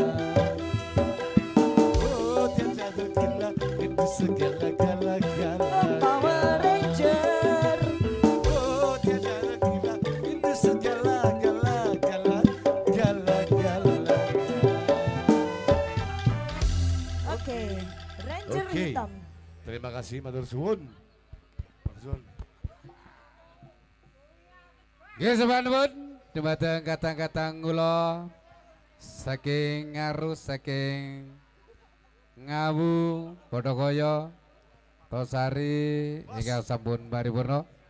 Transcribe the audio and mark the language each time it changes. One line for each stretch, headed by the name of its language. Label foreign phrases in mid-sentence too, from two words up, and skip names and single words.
Indonesian: Oh dia jatuh gila itu segala gala gala. Power Ranger. Oh dia jatuh gila itu segala gala gala gala gala. Oke, Ranger Oke. hitam. Terima kasih
Javanese: matur suwun. Matur suwun. Nggih sampun dumateng katang-katang kula saking Ngaru saking Ngawu Bodokaya Tosari ingkang sampun paripurna.